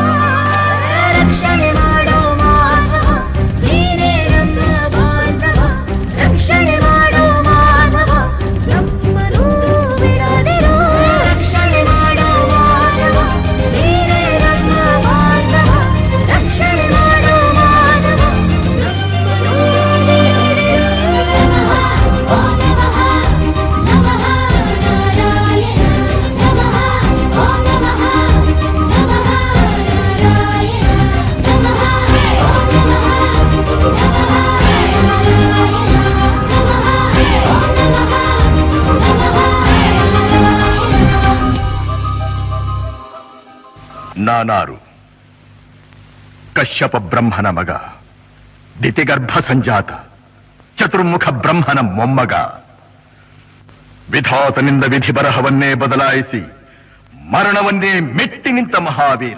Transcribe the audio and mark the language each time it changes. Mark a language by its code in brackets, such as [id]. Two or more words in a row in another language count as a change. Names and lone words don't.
[kn] ರಕ್ಷಣೆ ಮಾಡೋ ಮಾಧವ ನೀನೇ ನಮ್ಮ ಬಾಂಧವ, ರಕ್ಷಣೆ ಮಾಡೋ ಮಾಧವ ನಮ್ಮನು ಬಿಡದಿರು. ರಕ್ಷಣೆ ಮಾಡೋ ಮಾಧವ ನೀನೇ ನಮ್ಮ ಬಾಂಧವ, ರಕ್ಷಣೆ ಮಾಡೋ ಮಾಧವ ನಮ್ಮನು ಬಿಡದಿರು. [sa] ಓಂ ನಮಃ ನಮಃ ನಾರಾಯಣ ನಮಃ. ಓಂ ನಮಃ ನಮಃ ನಾರಾಯಣ ನಮಃ. ಓಂ ನಮಃ ನಮಃ ನಾರಾಯಣ ನಮಃ. ಓಂ ನಮಃ ನಮಃ ನಾರಾಯಣ. [kn] ನಾನಾರು ಕಶ್ಯಪ ಬ್ರಹ್ಮನ ಮಗ, ದಿತಿಗರ್ಭ ಸಂಜಾತ, ಚತುರ್ಮುಖ ಬ್ರಹ್ಮನ ಮೊಮ್ಮಗ. ವಿಧಾತನಿಂದ ವಿಧಿ ಬರಹವನ್ನೇ ಬದಲಾಯಿಸಿ ಮರಣವನ್ನೇ ಮೆಟ್ಟಿ ನಿಂತ ಮಹಾವೀರ.